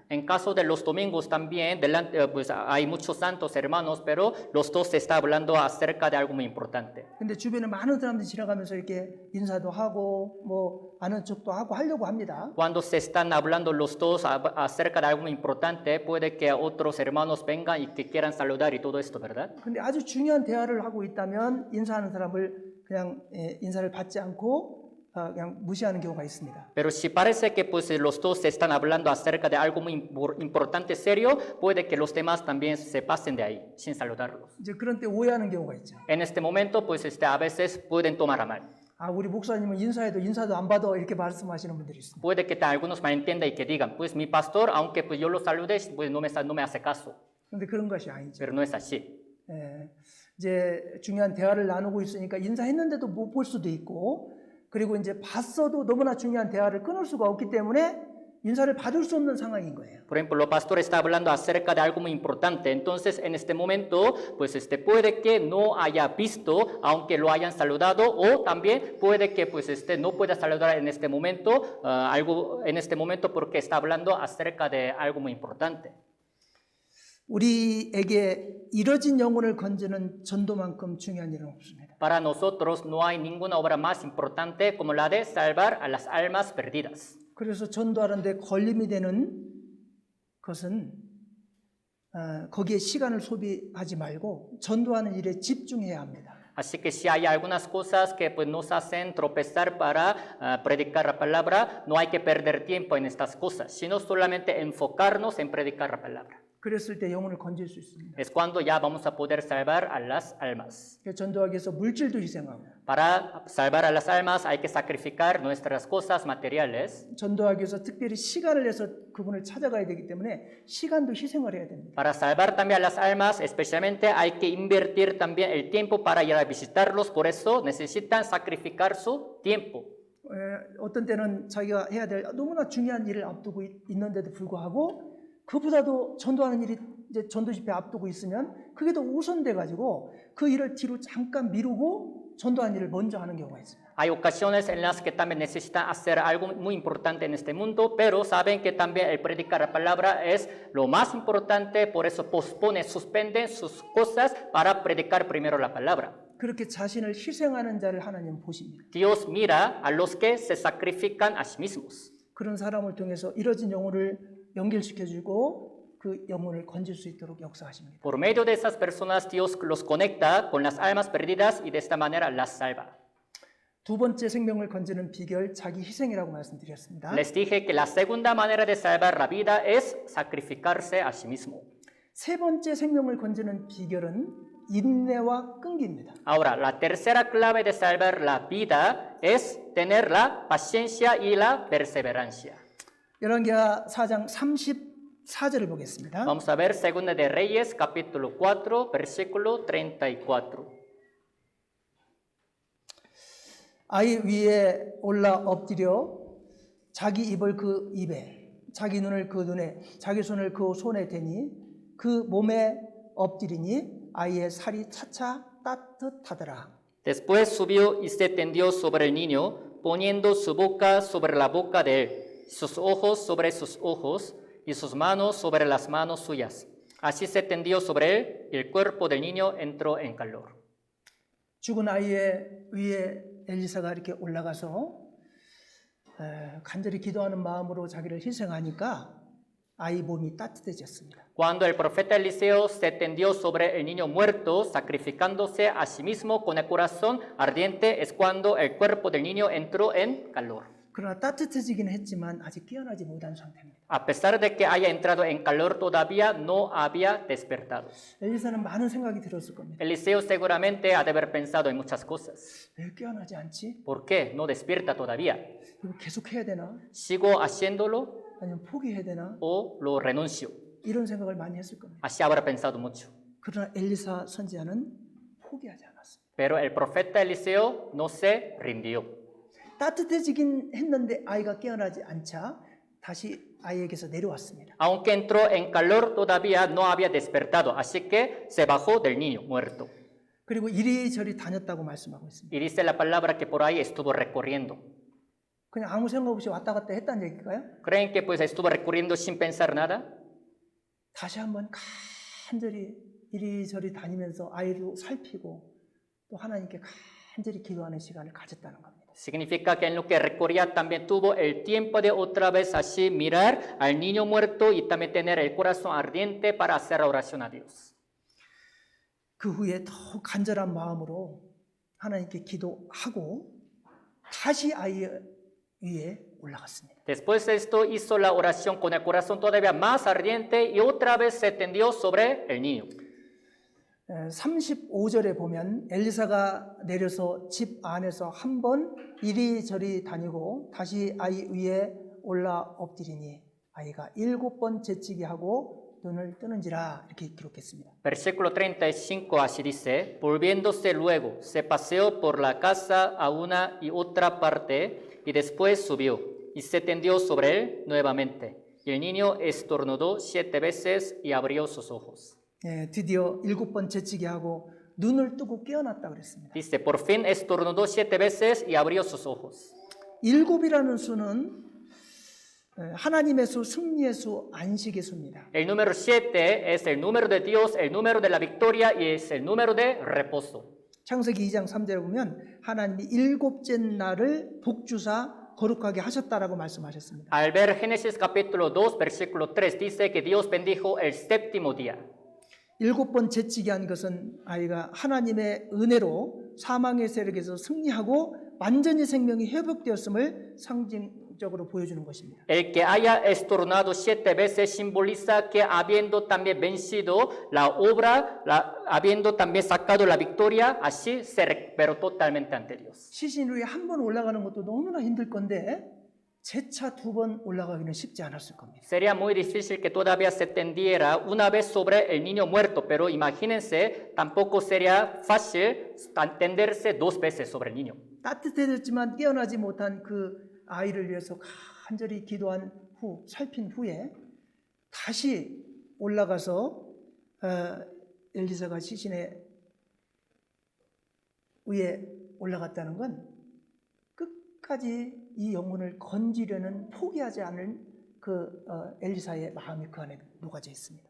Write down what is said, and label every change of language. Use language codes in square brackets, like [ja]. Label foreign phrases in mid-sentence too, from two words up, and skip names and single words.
[es] En caso de los domingos también, pues hay muchos santos hermanos, pero los dos se está hablando acerca de algo muy importante. [ko] 근데 주변에 많은 사람들이 지나가면서 이렇게 인사도 하고 뭐 아는 척도 하고 하려고 합니다. [es] Cuando se están hablando los dos acerca de algo muy importante, puede que otros hermanos vengan y que quieran saludar y todo esto, ¿verdad? [ko] 근데 아주 중요한 대화를 하고 있다면 인사하는 사람을 그냥 인사를 받지 않고 그냥 무시하는 경우가 있습니다. [es] Pero si parece que pues los dos se están hablando acerca de algo muy importante, serio, puede que los demás también se pasen de ahí sin saludarlos. [ko] 이제 그런 때 오해하는 경우가 있죠. [es] En este momento, pues a veces pueden tomar a mal. [ko] 아, 우리 목사님은 인사도 안 받아 이렇게 말씀하시는 분들이 있습니다. [es] Puede que algunos malentendan y que digan, pues mi pastor, aunque pues yo lo salude, pues no me hace caso. [ko] 그런데 그런 것이 아니죠. [es] Pero no es así. [ko] 이제 중요한 대화를 나누고 있으니까 인사했는데도 못 볼 수도 있고, 그리고 이제 봤어도 너무나 중요한 대화를 끊을 수가 없기 때문에 인사를 받을 수 없는 상황인 거예요. [es] Por ejemplo, el pastor está hablando acerca de algo muy importante. Entonces, en este momento, pues puede que no haya visto, aunque lo hayan saludado, o también puede que pues no pueda saludar en este momento, porque está hablando acerca de algo muy importante. [ko] 우리에게 이뤄진 영혼을 건지는 전도만큼 중요한 일은 없습니다. [es] Para nosotros no hay ninguna obra más importante como la de salvar a las almas perdidas. [ko] 그래서 전도하는데 걸림이 되는 것은 거기에 시간을 소비하지 말고 전도하는 일에 집중해야 합니다. [es] Así que si hay algunas cosas que pues, nos hacen tropezar para predicar la palabra, no hay que perder tiempo en estas cosas, sino solamente enfocarnos en predicar la palabra. [ko] 그랬을 때 영혼을 건질 수 있습니다. [es] Es cuando ya vamos a poder salvar a las almas. [ko] 전도하기 위해서 물질도 희생하고 [es] Para salvar a las almas hay que sacrificar nuestras cosas materiales. [ko] 전도하기 위해서 특별히 시간을 내서 그분을 찾아가야 되기 때문에 시간도 희생을 해야 됩니다. [es] Para salvar también a las almas, especialmente hay que invertir también el tiempo para ir a visitarlos, por eso necesitan sacrificar su tiempo. [ko] 어떤 때는 자기가 해야 될 너무나 중요한 일을 앞두고 있는데도 불구하고 그보다도 전도하는 일이 이제 전도 집회 앞두고 있으면 그게 더 우선돼 가지고 그 일을 뒤로 잠깐 미루고 전도하는 일을 먼저 하는 경우가 있습니다. [es] Hay ocasiones en las que también necesitan hacer algo muy importante en este mundo, pero saben que también el predicar la palabra es lo más importante, por eso posponen, suspenden sus cosas para predicar primero la palabra. [ko] 그렇게 자신을 희생하는 자를 하나님은 보십니다. [es] Dios mira a los que se sacrifican a sí mismos. [ko] 그런 사람을 통해서 이뤄진 영혼을 연결시켜주고 그 영혼을 건질 수 있도록 역사하십니다. [es] Por medio de esas personas, Dios los conecta con las almas perdidas y de esta manera las salva. [ko] 두 번째 생명을 건지는 비결 자기 희생이라고 말씀드렸습니다. [es] Les dije que la segunda manera de salvar la vida es sacrificarse a sí mismo. [ko] 세 번째 생명을 건지는 비결은 인내와 끈기입니다. [es] Ahora, la tercera clave de salvar la vida es tener la paciencia y la perseverancia. [ko] 열왕기하 4장 34절을 보겠습니다. [es] Vamos a ver 2 de Reyes, capítulo 4, versículo 34. [ko] 아이 위에 올라 엎드려 자기 입을 그 입에, 자기 눈을 그 눈에, 자기 손을 그 손에 대니 그 몸에 엎드리니 아이의 살이 차차 따뜻하더라. [es] Después subió y se tendió sobre el niño, poniendo su boca sobre la boca de él, sus ojos sobre sus ojos y sus manos sobre las manos suyas. Así se tendió sobre él y el cuerpo del niño entró en calor. [ko] 죽은 아이의 위에 엘리사가 이렇게 올라가서 간절히 기도하는 마음으로 자기를 희생하니까 아이 몸이 따뜻해졌습니다. [es] Cuando el profeta Eliseo se tendió sobre el niño muerto, sacrificándose a sí mismo con el corazón ardiente, es cuando el cuerpo del niño entró en calor. [ko] 그러나 따뜻해지긴 했지만 아직 깨어나지 못한 상태입니다. [es] A pesar de que haya entrado en calor, todavía no había despertado. [ko] 엘리사는 많은 생각이 들었을 겁니다. [es] Eliseo seguramente ha de haber pensado en muchas cosas. [ko] 왜 깨어나지 않지? [es] ¿Por qué no despierta todavía? [ko] 이거 계속 해야 되나? [es] ¿Sigo haciéndolo [ko] 아니면 포기해야 되나? [es] o lo renuncio? [ko] 이런 생각을 많이 했을 겁니다. [es] Así habrá pensado mucho. [ko] 그러나 엘리사 선지자는 포기하지 않았습니다. [es] Pero el profeta Eliseo no se rindió. [ko] 따뜻해지긴 했는데 아이가 깨어나지 않자 다시 아이에게서 내려왔습니다. [es] Aunque entró en calor, todavía no había despertado, así que se bajó del niño muerto. [ko] 그리고 이리저리 다녔다고 말씀하고 있습니다. [es] Y dice la palabra que por ahí estuvo recorriendo. [ko] 그냥 아무 생각 없이 왔다 갔다 했다는 얘기일까요? [es] ¿Creen que pues estuvo recorriendo sin pensar nada? [ko] 다시 한번 간절히 이리저리 다니면서 아이를 살피고 또 하나님께 간절히 기도하는 시간을 가졌다는 겁니다. [es] Significa que en lo que recorría también tuvo el tiempo de otra vez así mirar al niño muerto y también tener el corazón ardiente para hacer oración a Dios. [ko] 그 후에 더 간절한 마음으로 하나님께 기도하고 다시 아이 위에 올라갔습니다. [es] Después de esto hizo la oración con el corazón todavía más ardiente y otra vez se tendió sobre el niño. [ko] 35절에 보면 엘리사가 내려서 집 안에서 한 번 이리저리 다니고 다시 아이 위에 올라 엎드리니 아이가 7번 재치기 하고 눈을 뜨는지라 이렇게 기록했습니다. [es] Versículo 35 así dice, volviéndose luego, se paseó por la casa a una y otra parte y después subió y se tendió sobre él nuevamente. Y el niño estornudó 7 veces y abrió sus ojos. [ko] 드디어 7번 재치기 하고 눈을 뜨고 깨어났다 그랬습니다. [es] Dice, por fin estornudó 7 veces y abrió sus ojos. [ko] 7이라는 수는 하나님의 수, 승리의 수, 안식의 수입니다. [es] El número 7 es el número de Dios, el número de la victoria y es el número de reposo. [ko] 창세기 2장 3절에 보면 하나님이 일곱째 날을 복주사 거룩하게 하셨다라고 말씀하셨습니다. [es] Al ver Génesis capítulo 2, versículo 3, dice que Dios bendijo el séptimo día. [ko] 일곱 번 재치기 한 것은 아이가 하나님의 은혜로 사망의 세력에서 승리하고 완전히 생명이 회복되었음을 상징적으로 보여주는 것입니다. [es] El que haya estornado 7 veces simboliza que habiendo también vencido la obra, habiendo también sacado la victoria, así se recuperó totalmente ante Dios. [ko] 시신 위에 한 번 올라가는 것도 너무나 힘들 건데 재차 두 번 올라가기는 쉽지 않았을 겁니다. [es] Sería muy difícil que todavía se tendiera una vez sobre el niño muerto, pero imagínense, tampoco sería fácil tenderse 2 veces sobre el niño. [ko] 따뜻해졌지만 깨어나지 못한 그 아이를 위해서 간절히 기도한 후, 살핀 후에 다시 올라가서 엘리사가 시신의 위에 올라갔다는 건 끝까지 이 영혼을 건지려는 포기하지 않을 그 엘리사의 마음이 그 안에 녹아져 있습니다.